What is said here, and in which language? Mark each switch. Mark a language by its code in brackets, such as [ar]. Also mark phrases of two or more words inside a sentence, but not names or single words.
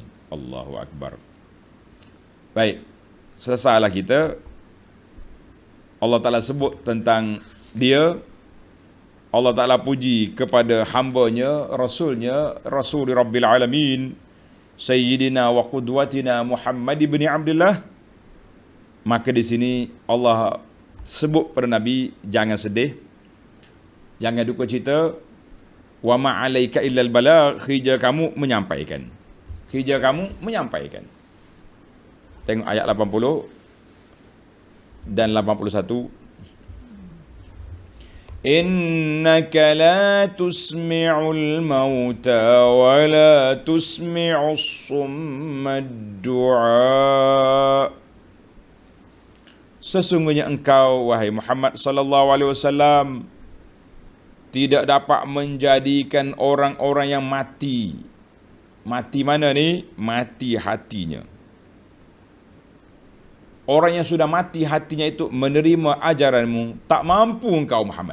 [ar] الله أكبر. [ms] Baik, selesailah kita. Allah Ta'ala sebut tentang dia. Allah Ta'ala puji kepada hambanya, Rasulnya, [ar] رسول رب العالمين، سيدنا وقدوتنا محمد بن عبد الله. [ms] Maka di sini Allah sebut pada Nabi, jangan sedih, jangan duka cita. [ar] وما عليك إلا البلاغ, [ms] kerja kamu menyampaikan. Kerja kamu menyampaikan. Tengok ayat 80 dan 81. [ar] إنك لا تسمع الموتى ولا تسمع الصم الدعاء. [ms] Sesungguhnya engkau, wahai Muhammad [ar] صلى الله عليه وسلم, [ms] tidak dapat menjadikan orang-orang yang mati. Mati mana ni? Mati hatinya. Orang yang sudah mati hatinya itu menerima ajaranmu, tak mampu engkau Muhammad.